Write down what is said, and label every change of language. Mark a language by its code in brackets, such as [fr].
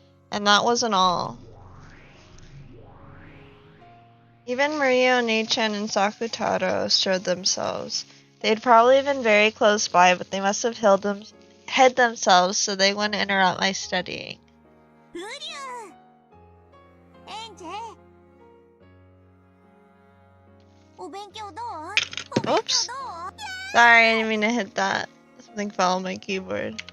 [en] And that wasn't all. Even Maria Onechan and Sakutaro showed themselves. They'd probably been very close by, but they must have hid themselves so they wouldn't interrupt my studying. [ja] ウリュウ、エンジ、お勉強どう？お勉強どう？ [en] Sorry, I didn't mean to hit that. Something fell on my keyboard.